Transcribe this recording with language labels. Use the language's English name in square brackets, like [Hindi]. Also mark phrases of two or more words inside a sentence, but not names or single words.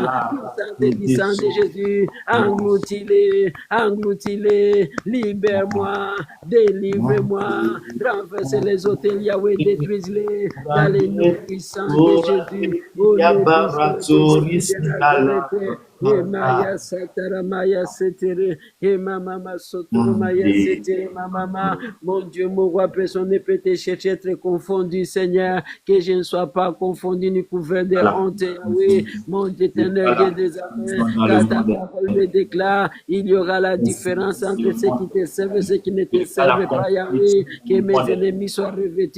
[French] Puissance et sang de Jésus, engloutis-les, engloutis-les, libère-moi, délivre-moi, renverse les hôtels, Yahweh, détruise-les, dans les noms puissants de Jésus, au nom puissant de Jésus de Nazareth. Et Maya Satara Maya Setere, et Mama Sotoro Maya Setere, Mama, mon Dieu, mon roi, personne ne peut te chercher, être confondu, Seigneur, que je ne sois pas confondu ni couvert de honte, oui, mon Dieu éternel, Dieu des amens, car ta parole me déclare, il y aura la différence entre ceux qui te servent et ceux qui ne te servent pas, Yahweh, que mes ennemis soient revêtus